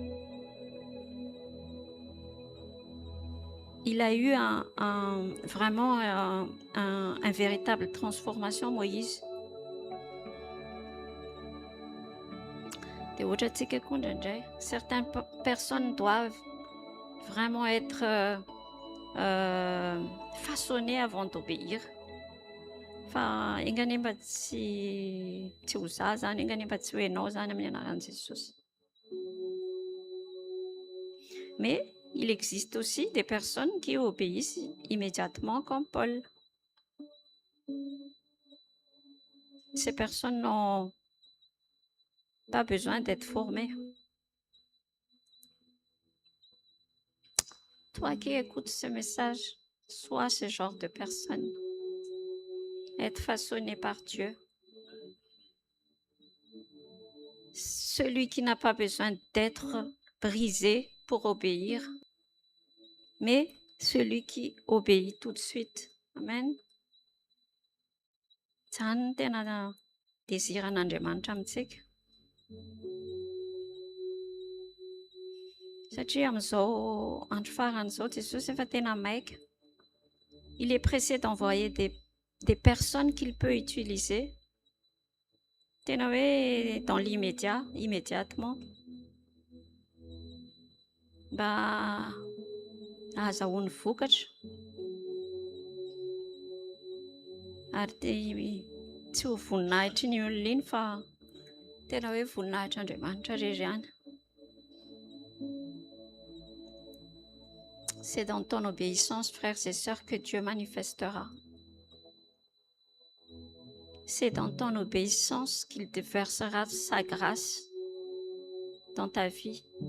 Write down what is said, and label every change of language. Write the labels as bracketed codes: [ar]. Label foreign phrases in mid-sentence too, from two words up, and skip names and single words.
[fr] Il a eu vraiment un véritable transformation, Moïse. Certaines personnes doivent vraiment être façonnées avant d'obéir. [mg] Fa engany mba tsy ho za zany, engany mba tsy ho hainao zany amin'ny anaran'i Jesosy. [fr] Mais il existe aussi des personnes qui obéissent immédiatement comme Paul. Ces personnes n'ont pas besoin d'être formées. Toi qui écoutes ce message, sois ce genre de personne. Être façonné par Dieu. Celui qui n'a pas besoin d'être brisé pour obéir, mais celui qui obéit tout de suite. Amen. [mg] Zany tena désiran'Andriamanitra amintsika. Satria amin'izao andro faran'izao Jesosy efa tena maika. [fr] Il est pressé d'envoyer des personnes qu'il peut utiliser. [mg] Tena hoe [fr] dans l'immédiat, immédiatement. [mg] Mba ahazahoany vokatra. Ary tsy ho voninahitry ny olona iny fa tena hoe voninahitr'Andriamanitra rery ihany. [fr] C'est dans ton obéissance, frères et sœurs, que Dieu manifestera. C'est dans ton obéissance qu'il déversera sa grâce dans ta vie.